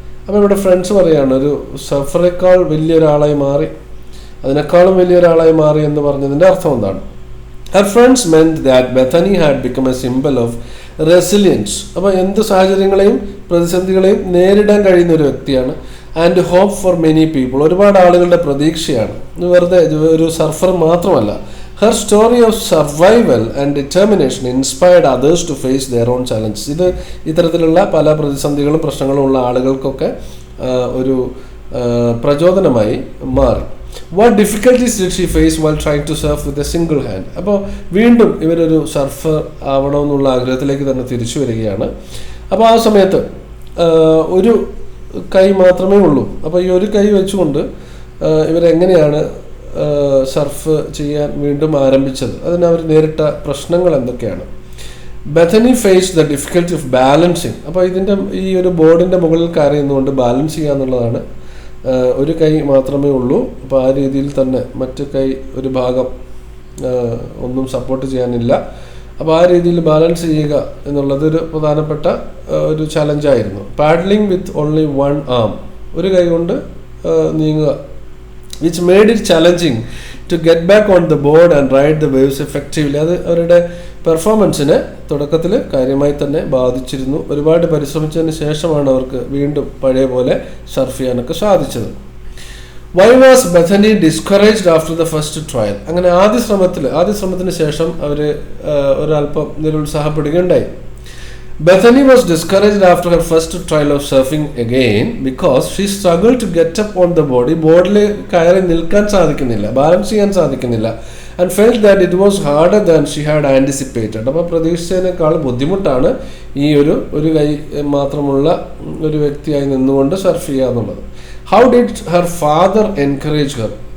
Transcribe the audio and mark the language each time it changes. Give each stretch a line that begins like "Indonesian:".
Malayalam: അപ്പോൾ ഇവിടെ ഫ്രണ്ട്സ് പറയാണ് ഒരു സർഫറേക്കാൾ വലിയൊരാളായി മാറി, അതിനേക്കാളും വലിയൊരാളായി മാറി എന്ന് പറഞ്ഞതിൻ്റെ അർത്ഥം എന്താണ്?
English: Her friends meant that Bethany had become a symbol of resilience.
Malayalam: അപ്പോൾ എന്ത് സാഹചര്യങ്ങളെയും പ്രതിസന്ധികളെയും നേരിടാൻ കഴിയുന്ന ഒരു വ്യക്തിയാണ്.
English: and hope for many people,
Malayalam: ഒരുപാട് ആളുകളുടെ പ്രതീക്ഷയാണ്. വെറുതെ ഒരു സർഫർ മാത്രമല്ല.
English: Her story of survival and determination inspired others to face their own challenges.
Malayalam: ഇത് ഇത്തരത്തിലുള്ള പല പ്രതിസന്ധികളും പ്രശ്നങ്ങളും ഉള്ള ആളുകൾക്കൊക്കെ ഒരു പ്രചോദനമായി മാറി.
English: What difficulties did she face while trying to surf with a single hand?
Malayalam: അപ്പോൾ വീണ്ടും ഇവരൊരു സർഫർ ആവണമെന്നുള്ള ആഗ്രഹത്തിലേക്ക് തന്നെ തിരിച്ചു വരികയാണ്. അപ്പോൾ ആ സമയത്ത് ഒരു കൈ മാത്രമേ ഉള്ളൂ. അപ്പോൾ ഈ ഒരു കൈ വെച്ചുകൊണ്ട് ഇവരെങ്ങനെയാണ് സർഫ് ചെയ്യാൻ വീണ്ടും ആരംഭിച്ചത്? അതിന് അവർ നേരിട്ട പ്രശ്നങ്ങൾ എന്തൊക്കെയാണ്?
English: Bethany faced the difficulty of balancing.
Malayalam: അപ്പോൾ ഈ ഒരു ബോർഡിൻ്റെ മുകളിൽ കയറിയുന്നുകൊണ്ട് ബാലൻസ് ചെയ്യുക എന്നുള്ളതാണ്. ഒരു കൈ മാത്രമേ ഉള്ളൂ. അപ്പോൾ ആ രീതിയിൽ തന്നെ മറ്റു കൈ ഒരു ഭാഗം ഒന്നും സപ്പോർട്ട് ചെയ്യാനില്ല. അപ്പോൾ ആ രീതിയിൽ ബാലൻസ് ചെയ്യുക എന്നുള്ളത് ഒരു പ്രധാനപ്പെട്ട ഒരു ചലഞ്ചായിരുന്നു.
English: paddling with only one arm,
Malayalam: ഒരു കൈ കൊണ്ട് നീങ്ങുക.
English: which made it challenging to get back on the board and ride the waves effectively.
Malayalam: അത് അവരുടെ പെർഫോമൻസിനെ തുടക്കത്തിൽ കാര്യമായി തന്നെ ബാധിച്ചിരുന്നു. ഒരുപാട് പരിശ്രമിച്ചതിന് ശേഷമാണ് അവർക്ക് വീണ്ടും പഴയ പോലെ സർഫ് ചെയ്യാനൊക്കെ സാധിച്ചത്.
English: Why was Bethany discouraged after the first trial?
Malayalam: അങ്ങനെ ആദ്യ ശ്രമത്തിന് ശേഷം അവർ ഒരല്പം നിരുത്സാഹപ്പെടുകയുണ്ടായി.
English: Bethany was discouraged after her first trial of surfing again because she struggled to get up on the board.
Malayalam: ബോർഡിൽ കയറി നിൽക്കാൻ സാധിക്കുന്നില്ല, ബാലൻസ് ചെയ്യാൻ സാധിക്കുന്നില്ല.
English: And felt that it was harder than she had anticipated.
Malayalam: അപ്പോൾ പ്രതീക്ഷിച്ചതിനേക്കാൾ ബുദ്ധിമുട്ടാണ് ഈ ഒരു കൈ മാത്രമുള്ള ഒരു വ്യക്തിയായി നിന്നുകൊണ്ട് സർഫ് ചെയ്യുക എന്നുള്ളത്.
English: How did her father encourage her?